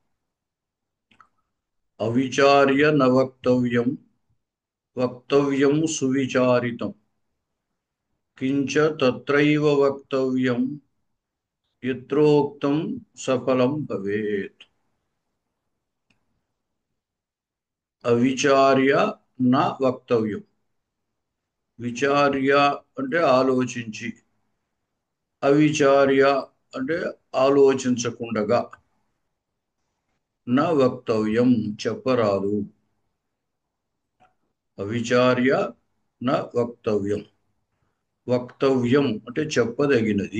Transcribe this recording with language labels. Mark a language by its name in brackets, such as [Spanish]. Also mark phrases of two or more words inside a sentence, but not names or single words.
[Sanskrit] अविचार्य न वक्तव्यं वक्तव्यं सुविचारितं किंच तत्रैव वक्तव्यं यत्रोक्तं सफलं भवेत्। अविचार्य न वक्तव्यं, [Telugu] విచార్య అంటే ఆలోచించి, అవిచార్య అంటే ఆలోచించకుండగా, నా వక్తవ్యం చెప్పరాదు. [Sanskrit] అవిచార్య నా వక్తవ్యం, [Telugu] వక్తవ్యం అంటే చెప్పదగినది.